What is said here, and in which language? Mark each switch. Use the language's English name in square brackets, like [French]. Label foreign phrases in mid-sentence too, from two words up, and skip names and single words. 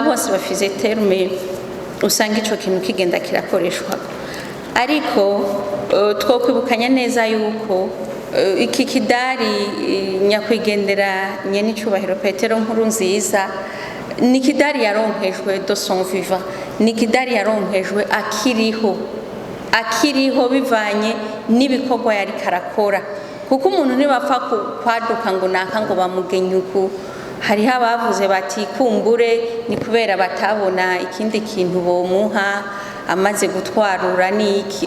[Rundi] bose bafize terme usanga ico kintu kigenda kirakoreshwa, ariko twokwibukanya neza yuko iki kidari nyakwigendera nyene icubahiro Pierre NKURUNZIZA ni kidari yaronkejwe [French] de son vivant, [Rundi] ni kidari yaronkejwe akiriho bivanye n'ibikorwa yari karakora, kuko umuntu ntibapfa kwaduka ngo naka ngo bamugenyuku. Hariho abavuze bati kumbure ni kubera batabona ikindi kintu bomuha amaze gutwarura n'iki.